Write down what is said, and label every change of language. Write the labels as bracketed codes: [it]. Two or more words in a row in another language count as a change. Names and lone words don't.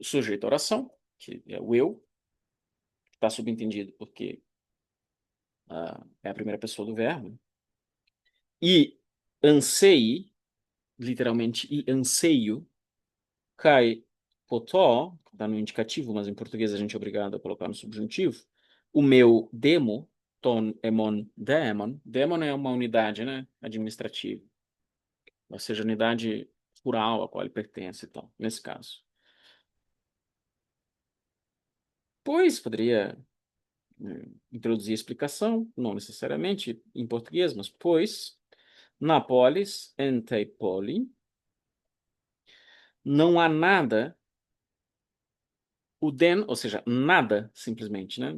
[pt] sujeito à oração, que é o eu, que está subentendido porque é a primeira pessoa do verbo, e ansei, literalmente, e anseio, [el] καὶ ποθῶ, [pt] está no indicativo, mas em português a gente é obrigado a colocar no subjuntivo, o meu demo, [el] τὸν ἐμὸν δῆμον, [pt] demon é uma unidade, né, administrativa, ou seja, unidade rural a qual ele pertence, então, nesse caso. Pois poderia introduzir a explicação, não necessariamente em português, mas pois, na polis, [el] ἐν τῇ πόλει, [pt] não há nada, o den, ou seja, nada, simplesmente, né?